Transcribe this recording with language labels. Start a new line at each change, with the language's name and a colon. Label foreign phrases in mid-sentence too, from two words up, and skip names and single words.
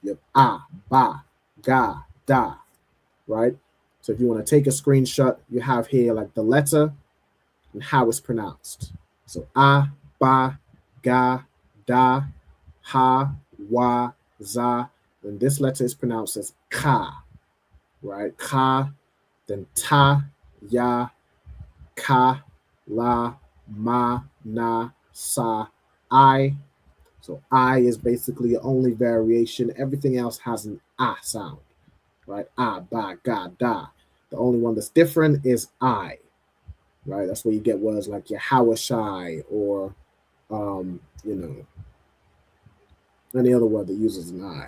English: You have A, Ba, Ga, Da. Right, so if you want to take a screenshot, you have here like the letter and how it's pronounced. So A, Ba, Ga, Da, Ha, Wa, Za. Then this letter is pronounced as Ka. Right, Ka. Then Ta, Ya, Ka, La, Ma, Na, Sa, I. So I is basically the only variation. Everything else has an A sound. Right? A, Ba, Ga, Da. The only one that's different is I. Right? That's where you get words like Yahawashai, or any other word that uses an I.